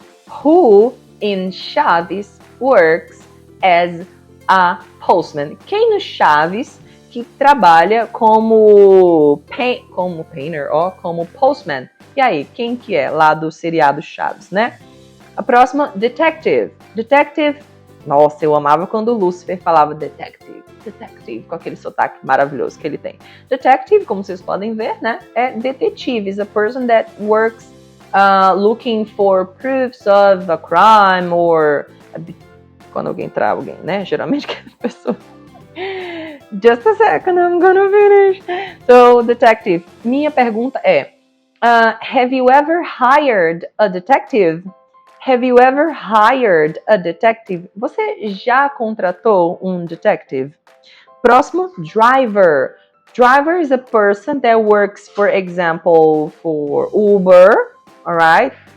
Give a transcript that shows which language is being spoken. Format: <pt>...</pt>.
<en>Who in Chaves works as a postman?</en> <pt>Quem no Chaves que trabalha como painter ou como postman? E aí, quem que é lá do seriado Chaves, né? A próxima, detective. Detective, nossa, eu amava quando o Lucifer falava detective, com aquele sotaque maravilhoso que ele tem. Detective, como vocês podem ver, né, é detetive,</pt> <en>is a person that works looking for proofs of a crime or</en> <pt>quando alguém trava alguém, né, geralmente que a pessoa...</pt> <en>Just a second, I'm gonna finish. So, detective.</en> <pt>Minha pergunta é,</pt> <en>have you ever hired a detective? Have you ever hired a detective?</en> <pt>Você já contratou um detective? Próximo, driver.</pt> <en>Driver is a person that works, for example, for Uber, alright?</en>